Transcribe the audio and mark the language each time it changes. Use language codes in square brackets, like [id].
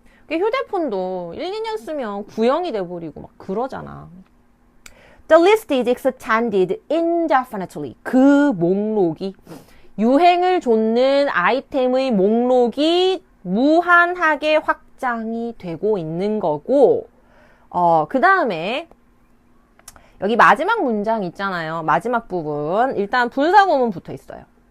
[ko] 휴대폰도 1, 2년 쓰면 구형이 돼버리고 막 그러잖아. [en] The list is extended indefinitely. [ko] 그 목록이 유행을 좇는 아이템의 목록이 무한하게 확장이 되고 있는 거고 그 다음에 여기 마지막 문장 있잖아요. 마지막 부분. 일단 분사구문 붙어 있어요.